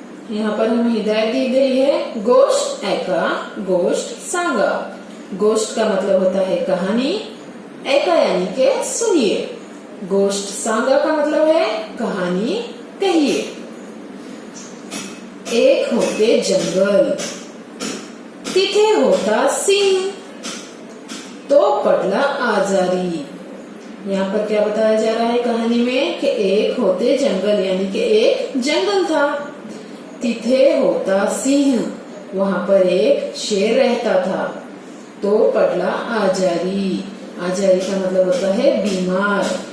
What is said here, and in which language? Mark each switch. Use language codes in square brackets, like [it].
[hi] यहाँ पर हमें हिदायत दी गई है, [mr] गोष्ट ऐका, गोष्ट सांगा। [hi] गोष्ट का मतलब होता है कहानी, ऐका यानी के सुनिए, [mr] गोष्ट सांगा [hi] का मतलब है कहानी कहिए। [mr] एक होते जंगल, तिथे होता सिंह, तो पडला आजारी। [hi] यहाँ पर क्या बताया जा रहा है कहानी में कि [mr] एक होते जंगल, [hi] यानी कि एक जंगल था। [mr] तिथे होता सिंह, [hi] वहां पर एक शेर रहता था। [mr] तो पडला आजारी, [hi] आजारी का मतलब होता है बीमार।